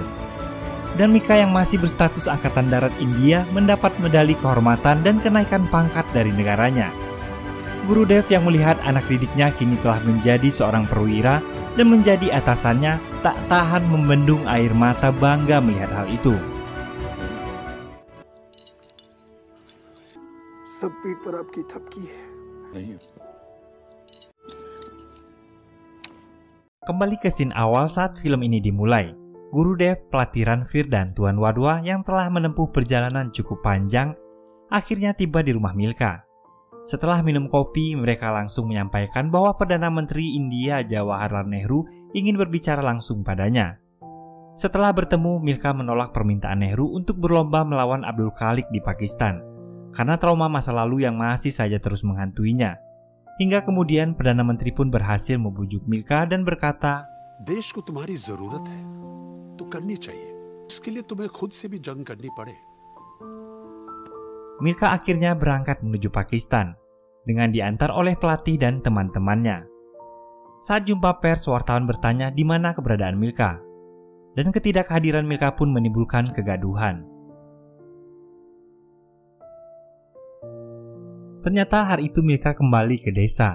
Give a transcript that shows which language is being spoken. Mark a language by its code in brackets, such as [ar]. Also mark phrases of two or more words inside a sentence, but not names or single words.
[id] Dan Milka yang masih berstatus Angkatan Darat India mendapat medali kehormatan dan kenaikan pangkat dari negaranya. Gurudev yang melihat anak didiknya kini telah menjadi seorang perwira dan menjadi atasannya tak tahan membendung air mata bangga melihat hal itu. [hi] सब पीठ पर आपकी थपकी है। [id] Kembali ke scene awal saat film ini dimulai. Gurudev, pelatih Ranveer dan Tuan Wadhwa yang telah menempuh perjalanan cukup panjang akhirnya tiba di rumah Milka. Setelah minum kopi, mereka langsung menyampaikan bahwa Perdana Menteri India Jawaharlal Nehru ingin berbicara langsung padanya. Setelah bertemu, Milka menolak permintaan Nehru untuk berlomba melawan Abdul Khalik di Pakistan karena trauma masa lalu yang masih saja terus menghantuinya. Hingga kemudian Perdana Menteri pun berhasil membujuk Milka dan berkata, [hi] देश को तुम्हारी जरूरत है तो करनी चाहिए इसके लिए तुम्हें खुद से भी जंग करनी पड़े। [id] Milka akhirnya berangkat menuju Pakistan dengan diantar oleh pelatih dan teman-temannya. Saat jumpa pers, wartawan bertanya di mana keberadaan Milka, dan ketidakhadiran Milka pun menimbulkan kegaduhan. Ternyata hari itu Milka kembali ke desa.